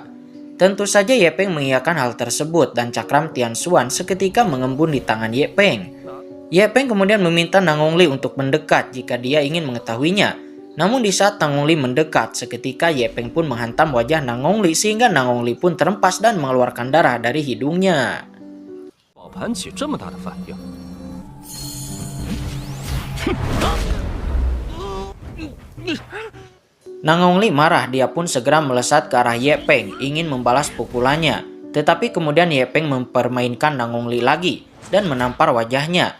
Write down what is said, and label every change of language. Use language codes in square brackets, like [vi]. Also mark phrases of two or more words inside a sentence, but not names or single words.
[id] Tentu saja Ye Peng mengiyakan hal tersebut dan cakram Tianshuan seketika mengembun di tangan Ye Peng. Ye Peng kemudian meminta Nangong Li untuk mendekat jika dia ingin mengetahuinya. Namun di saat Nangong Li mendekat, seketika Ye Peng pun menghantam wajah Nangong Li sehingga Nangong Li pun terempas dan mengeluarkan darah dari hidungnya. [zh] 宝盘起这么大的反应， [id] Nangong Li marah, dia pun segera melesat ke arah Ye Peng ingin membalas pukulannya. Tetapi kemudian Ye Peng mempermainkan Nangong Li lagi dan menampar wajahnya.